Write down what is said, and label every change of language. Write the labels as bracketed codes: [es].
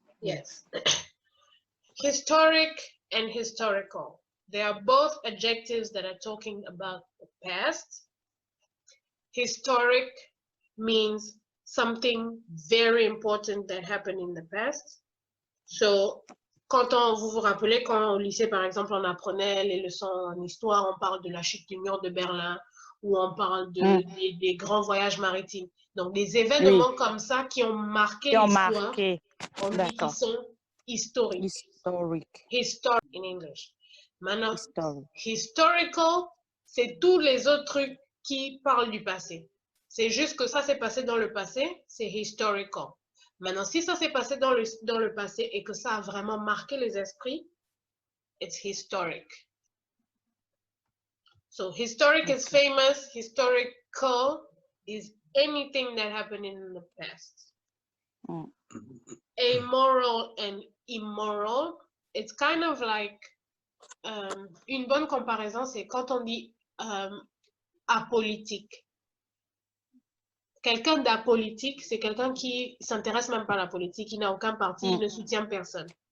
[en] Yes. Historic and historical. They are both adjectives that are talking about the past. Historic means something very important that happened in the past. [fr] So, vous vous rappelez, quand au lycée, par exemple, on apprenait les leçons en histoire, on parle de la chute du mur de Berlin, ou on parle des grands voyages maritimes. Donc, des événements comme ça qui ont marqué l'histoire, on dit qu'ils sont historiques. [en] Historic in English. [fr] Maintenant, historical, c'est tous les autres trucs qui parlent du passé. C'est juste que ça s'est passé dans le passé, c'est historical. Maintenant, si ça s'est passé dans le passé et que ça a vraiment marqué les esprits, [en] it's historic. So historic is famous, historical is anything that happened in the past. Amoral and immoral, it's kind of like, [fr] une bonne comparaison, c'est quand on dit apolitique. Quelqu'un d'apolitique, c'est quelqu'un qui s'intéresse même pas à la politique, il n'a aucun parti, il ne soutient personne.